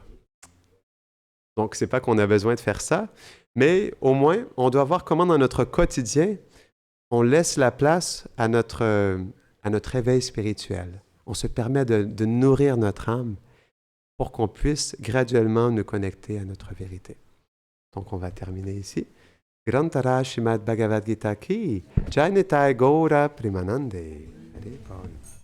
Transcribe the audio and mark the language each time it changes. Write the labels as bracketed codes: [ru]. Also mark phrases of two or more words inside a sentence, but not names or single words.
[fr] Donc, ce n'est pas qu'on a besoin de faire ça, mais au moins, on doit voir comment dans notre quotidien, on laisse la place à notre éveil spirituel. On se permet de nourrir notre âme pour qu'on puisse graduellement nous connecter à notre vérité. Donc, on va terminer ici. [sa] Grantara Shrimad Bhagavad Gita ki Jai Nitai Gaura Premanande.